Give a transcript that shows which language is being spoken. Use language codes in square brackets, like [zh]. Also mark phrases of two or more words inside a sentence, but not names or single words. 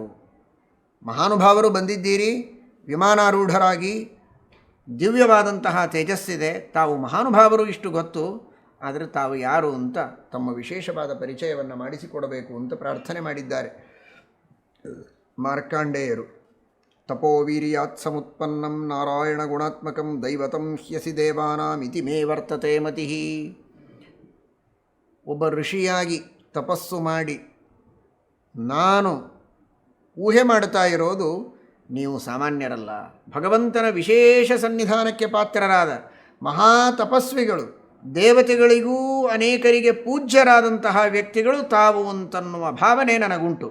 [kn] ಮಹಾನುಭಾವರು ಬಂದಿದ್ದೀರಿ, ವಿಮಾನಾರೂಢರಾಗಿ, ದಿವ್ಯವಾದಂತಹ ತೇಜಸ್ಸಿದೆ, ತಾವು ಮಹಾನುಭಾವರು ಇಷ್ಟು ಗೊತ್ತು, ಆದರೆ ತಾವು ಯಾರು ಅಂತ ತಮ್ಮ ವಿಶೇಷವಾದ ಪರಿಚಯವನ್ನು ಮಾಡಿಸಿಕೊಡಬೇಕು ಅಂತ ಪ್ರಾರ್ಥನೆ ಮಾಡಿದ್ದಾರೆ ಮಾರ್ಕಾಂಡೇಯರು. [sa] ತಪೋವೀರ್ಯಾತ್ ಸಮುತ್ಪನ್ನಂ ನಾರಾಯಣ ಗುಣಾತ್ಮಕಂ ದೈವತಂ ಹ್ಯಸಿ ದೇವಾನಾಮಿತಿ ಮೇ ವರ್ತತೆ ಮತಿ. [kn] ಒಬ್ಬ ಋಷಿಯಾಗಿ ತಪಸ್ಸು ಮಾಡಿ ನಾನು ಊಹೆ ಮಾಡ್ತಾ ಇರೋದು, ನೀವು ಸಾಮಾನ್ಯರಲ್ಲ, ಭಗವಂತನ ವಿಶೇಷ ಸನ್ನಿಧಾನಕ್ಕೆ ಪಾತ್ರರಾದ ಮಹಾತಪಸ್ವಿಗಳು, ದೇವತೆಗಳಿಗೂ ಅನೇಕರಿಗೆ ಪೂಜ್ಯರಾದಂತಹ ವ್ಯಕ್ತಿಗಳು ತಾವು ಅಂತನ್ನುವ ಭಾವನೆ ನನಗುಂಟು.